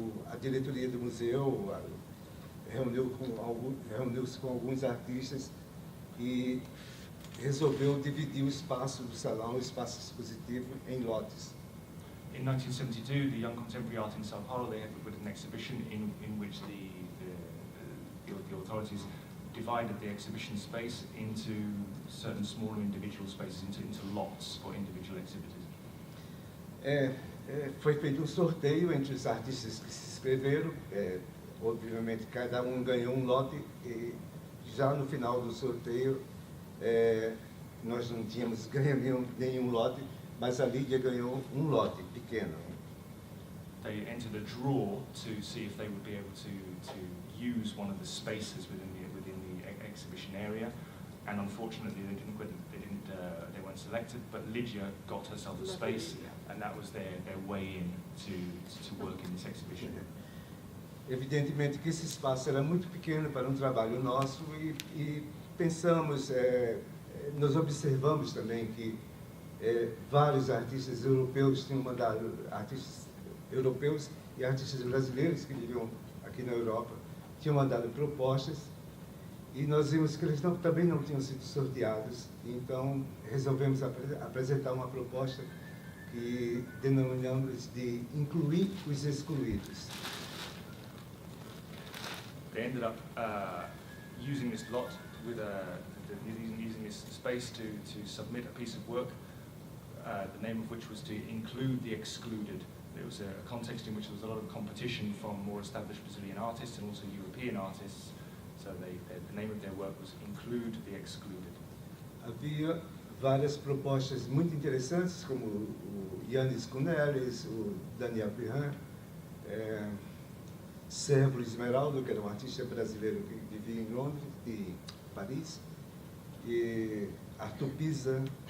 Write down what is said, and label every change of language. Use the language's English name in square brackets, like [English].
[Portuguese] A diretoria do museu reuniu-se com alguns artistas e resolveu dividir o espaço do salão, o espaço expositivo, em lotes. [English] In 1972, the Young Contemporary Art in São Paulo, they had an exhibition in which the authorities divided the exhibition space into certain smaller individual spaces, into lots for individual exhibitors. [Portuguese] Foi feito um sorteio entre os artistas que se inscreveram. Obviamente, cada um ganhou um lote, e já no final do sorteio, nós não tínhamos ganho nenhum lote, mas a Lydia ganhou um lote pequeno. [English] They entered a draw to see if they would be able to use one of the spaces within the exhibition area, and unfortunately they weren't selected. But Lydia got herself a space, and that was their way in to work in this exhibition. [Portuguese] Evidentemente que esse espaço era muito pequeno para um trabalho nosso, e pensamos, nós observamos também que vários artistas europeus tinham mandado, artistas europeus e artistas brasileiros que viviam aqui na Europa, tinham mandado propostas, e nós vimos que eles também não tinham sido sorteados. Então resolvemos apresentar uma proposta que denominamos de incluir os excluídos. [English] They ended up using this lot with using this space to submit a piece of work the name of which was to include the excluded. There was a context in which there was a lot of competition from more established Brazilian artists and also European artists, so the name of their work was Include the Excluded. [Portuguese] Havia várias propostas muito interessantes, como o Yannis Kunelis, o Daniel Pirran, Sérvulo Esmeraldo, que era um artista brasileiro que vivia em Londres e Paris, e Arthur Pisa.